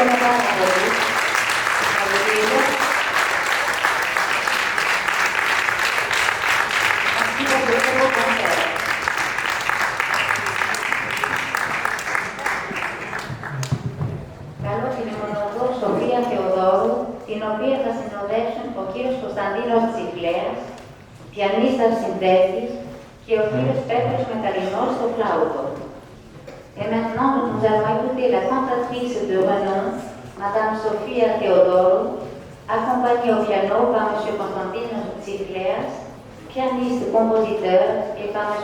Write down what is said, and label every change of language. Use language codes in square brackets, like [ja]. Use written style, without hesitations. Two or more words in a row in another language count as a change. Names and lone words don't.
[el] πάρα πολύ. Συγχαρητήρια. [fr] Merci pour de très beaux concerts. [el] Καλώ την μονοδό Σοφία Θεοδόρου, την οποία θα συνοδεύσουν ο κύριος Κωνσταντίνος Τσιφλέας, πιανίστας συνθέτης, και ο κύριος Πέτρος Μεταλλινός στο φλάουτο. [fr] Et maintenant, nous allons écouter la cantatrice de renom, Madame Sofia Theodoro, accompagnée au piano par M. Constantinos Tsifleas, pianiste compositeur, et par M.